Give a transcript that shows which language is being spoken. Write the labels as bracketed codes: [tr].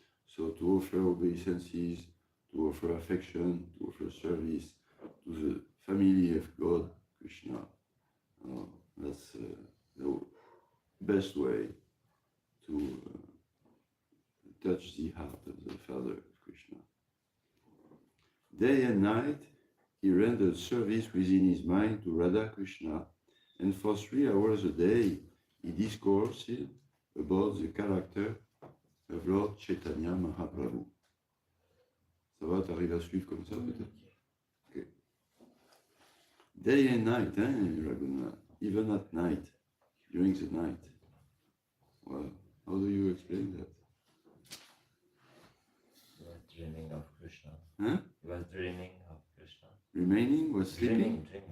[en] So to offer obeisances, to offer affection, to offer service to the family of God, Krishna, that's the best way to touch the heart of the Father of Krishna. Day and night, he rendered service within his mind to Radha Krishna, and for 3 hours a day, he discoursed about the character of Lord Chaitanya Mahaprabhu. [fr] Ça va, t'arrives à suivre comme ça peut-être? [en] Okay. Day and night, Raghunath, even at night, during the night. Well, how do you explain that? He was dreaming of Krishna. Huh? He was dreaming of Krishna. Remaining was sleeping?